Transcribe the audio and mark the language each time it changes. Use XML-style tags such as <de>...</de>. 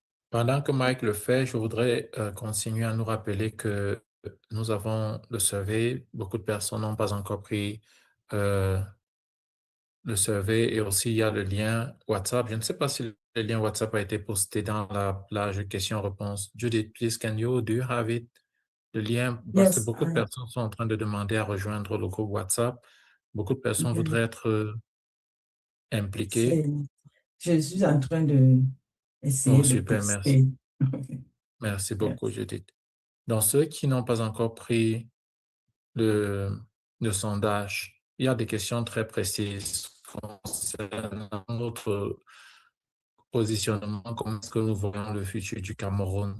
<fr>Pendant que Mike le fait, je voudrais continuer à nous rappeler que nous avons le survey. Beaucoup de personnes n'ont pas encore pris le survey, et aussi il y a le lien WhatsApp. Je ne sais pas si le lien WhatsApp a été posté dans la plage questions-réponses.</fr> <en>Judith, please, do you have it?</en> <fr>Le lien, parce que beaucoup de personnes sont en train de demander à rejoindre le groupe WhatsApp. Beaucoup de personnes voudraient être impliquées. Je suis en train de essayer de super, poster. Merci. Merci beaucoup, Judith. Donc, ceux qui n'ont pas encore pris le sondage, il y a des questions très précises concernant notre positionnement, comment est-ce que nous voyons le futur du Cameroun.</fr>